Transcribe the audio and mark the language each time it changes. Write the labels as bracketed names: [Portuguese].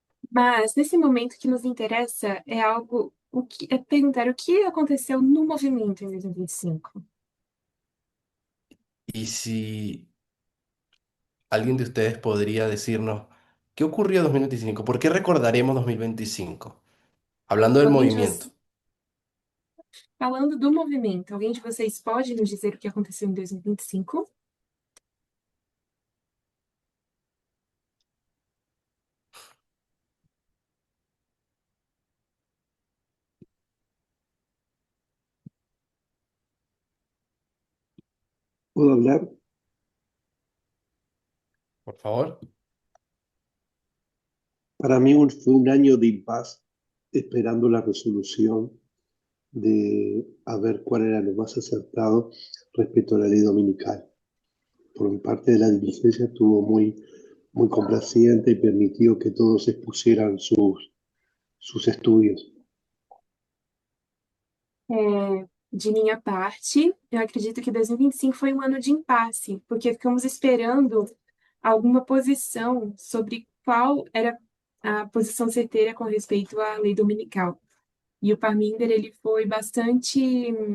[Portuguese] Mas nesse momento que nos interessa é algo, é perguntar o que aconteceu no movimento em 2025. [Spanish] Y si alguien de ustedes podría decirnos qué ocurrió en 2025, por qué recordaremos 2025, hablando del [Portuguese] Alguém de [Spanish] movimiento. [Portuguese] vocês, falando do movimento, alguém de vocês pode nos dizer o que aconteceu em 2025? [Spanish] ¿Puedo hablar? Por favor. Para mí fue un año de impas esperando la resolución de a ver cuál era lo más acertado respecto a la ley dominical. Por mi parte de la diligencia estuvo muy complaciente y permitió que todos expusieran sus estudios. [Portuguese] De minha parte, eu acredito que 2025 foi um ano de impasse, porque ficamos esperando alguma posição sobre qual era a posição certeira com respeito à lei dominical. E o Parminder, ele foi bastante